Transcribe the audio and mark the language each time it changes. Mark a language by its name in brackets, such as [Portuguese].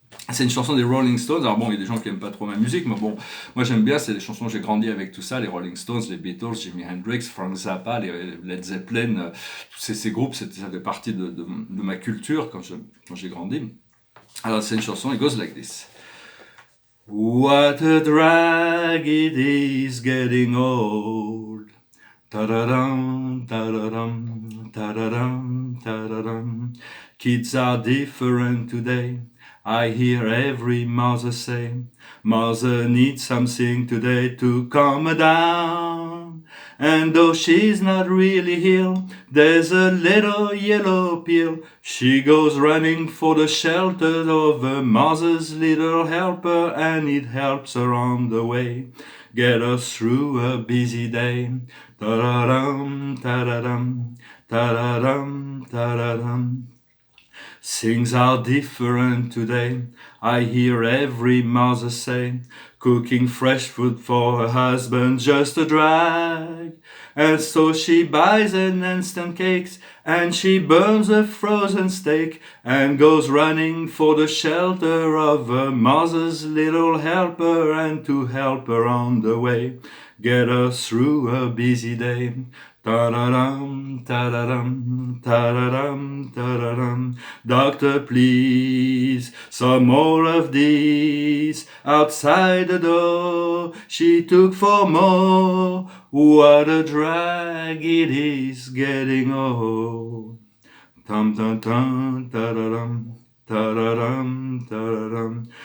[French] C'est une chanson des Rolling Stones. Alors bon, il y a des gens qui aiment pas trop ma musique, mais bon, moi j'aime bien, c'est des chansons, j'ai grandi avec tout ça, les Rolling Stones, les Beatles, Jimi Hendrix, Frank Zappa, les Led Zeppelin, tous ces groupes, ça fait partie de ma culture quand j'ai grandi. Alors c'est une chanson, [English] it goes like this. What a drag it is getting old. Ta-da-dum, ta-da-dum, ta-da-dum, ta-da-dum. Kids are different today. I hear every mother say, Mother needs something today to calm her down. And though she's not really ill, there's a little yellow pill. She goes running for the shelter of her mother's little helper, and it helps her on the way, get her through a busy day. Ta-da-dum, ta-da-dum, ta-da-dum, ta-da-dum. Things are different today. I hear every mother say, cooking fresh food for her husband just a drag. And so she buys an instant cakes, and she burns a frozen steak, and goes running for the shelter of her mother's little helper, and to help her on the way, get her through a busy day. Ta-da-dum, ta-da-dum, ta-da-dum, ta-da-dum. Doctor, please, some more of these. Outside the door, she took 4 more. What a drag it is getting old. Tum-tum-tum, ta-da-dum. Ta-da-dum, ta-da-dum.